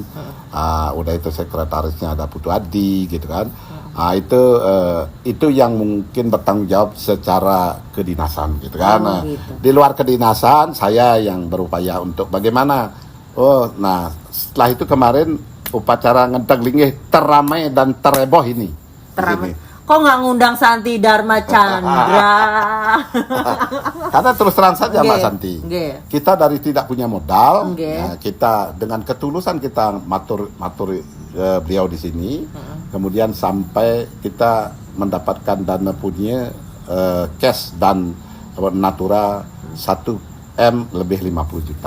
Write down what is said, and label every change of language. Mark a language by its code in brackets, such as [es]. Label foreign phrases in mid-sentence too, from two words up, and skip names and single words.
[id] Udah itu sekretarisnya ada Putu Adi gitu kan. Itu yang mungkin bertanggung jawab secara kedinasan gitu kan. Di luar kedinasan saya yang berupaya untuk bagaimana. Nah setelah itu kemarin upacara ngenteng linggih teramai dan terheboh ini. Teramai. Kok nggak ngundang Santi Dharma Chandra? Karena terus terang saja Mbak Santi, kita dari tidak punya modal, kita dengan ketulusan kita matur beliau di sini, kemudian sampai kita mendapatkan dana punya cash dan natura 1M lebih 50 juta.